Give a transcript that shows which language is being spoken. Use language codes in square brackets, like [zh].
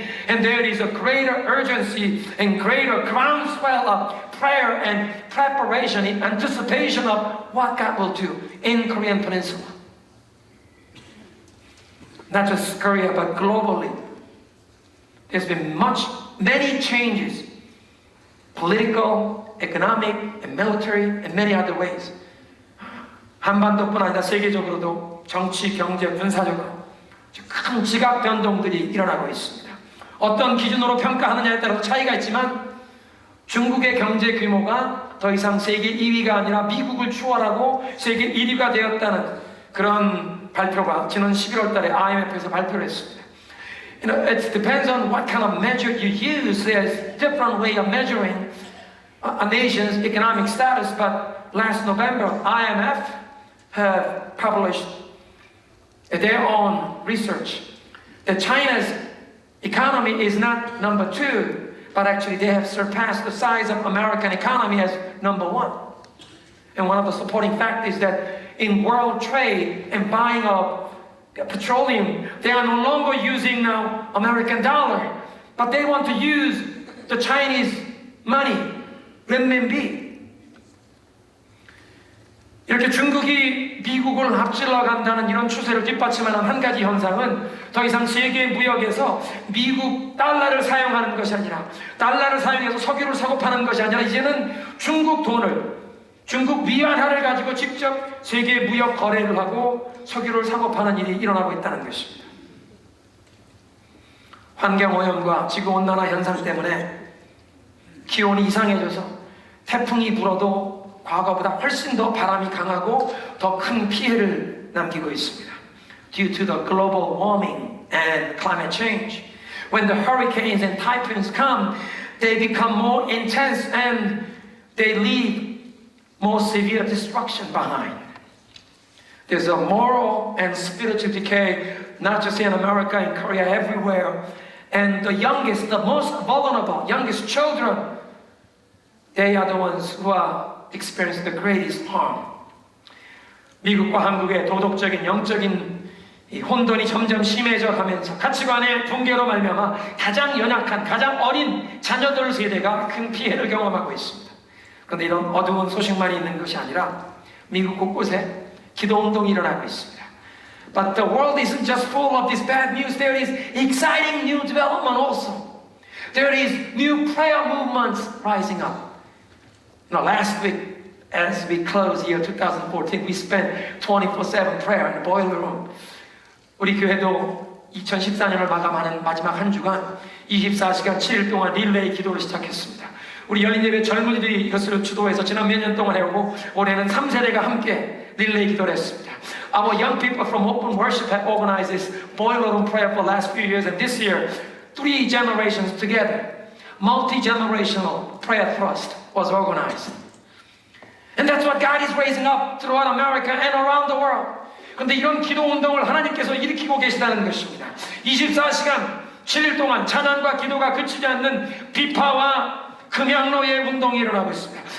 [en] And there is a greater urgency and greater groundswell of prayer and preparation in anticipation of what God will do in Korean Peninsula. Not just Korea, but globally. There's been many changes, political, economic, and military, and many other ways. [ko] 한반도뿐 아니라 세계적으로도 정치, 경제, 군사적으로 큰 지각 변동들이 일어나고 있습니다. 어떤 기준으로 평가하느냐에 따라서 차이가 있지만 중국의 경제 규모가 더 이상 세계 2위가 아니라 미국을 추월하고 세계 1위가 되었다는 그런 발표가 지난 11월 달에 IMF에서 발표를 했습니다. [en] It depends on what kind of measure you use. There's different way of measuring a nation's economic status, but last November, IMF have published their own research that China's economy is not number 2, but actually they have surpassed the size of American economy as number 1. And one of the supporting factors is that in world trade and buying of petroleum, they are no longer using now American dollar, but they want to use the Chinese money, renminbi. 이렇게 중국이 미국을 앞질러 간다는 이런 추세를 뒷받침하는 한 가지 현상은 더 이상 세계 무역에서 미국 달러를 사용하는 것이 아니라 달러를 사용해서 석유를 사고 파는 것이 아니라 이제는 중국 돈을 중국 위안화를 가지고 직접 세계 무역 거래를 하고 석유를 사고 파는 일이 일어나고 있다는 것입니다. [ko] 환경오염과 지구온난화 현상 때문에 기온이 이상해져서 태풍이 불어도 과거보다 훨씬 더 바람이 강하고 더 큰 피해를 남기고 있습니다. [en] Due to the global warming and climate change, when the hurricanes and typhoons come, they become more intense and they leave more severe destruction behind. There's a moral and spiritual decay, not just in America, in Korea, everywhere. And the youngest, the most vulnerable, youngest children, they are the ones who are experiencing the greatest harm. [ko] 미국과 한국의 도덕적인, 영적인 이 혼돈이 점점 심해져 가면서 가치관의 붕괴로 말미암아 가장 연약한, 가장 어린 자녀들 세대가 큰 피해를 경험하고 있습니다. 그런데 이런 어두운 소식만이 있는 것이 아니라 미국 곳곳에 기도 운동이 일어나고 있습니다. [en] But the world isn't just full of this bad news. There is exciting new development also. There is new prayer movements rising up. Last week, as we close year 2014, we spent 24/7 prayer in the boiler room. [ko] 우리 교회도 2014년을 마감하는 마지막 한 주간 24시간 7일 동안 릴레이 기도를 시작했습니다. 우리 열린예배 젊은이들이 이것을 주도해서 지난 몇 년 동안 해오고 올해는 3세대가 함께 릴레이 기도를 했습니다. [en] Our young people from Open Worship have organized this boiler room prayer for the last few years, and this year, 3 generations together, multi-generational prayer thrust was organized. And that's what God is raising up throughout America and around the world. [ko] 그런데 이런 기도 운동을 하나님께서 일으키고 계시다는 것입니다. 24시간 7일 동안 찬양과 기도가 그치지 않는 비파와 금양로의 운동이 일어나고 있습니다.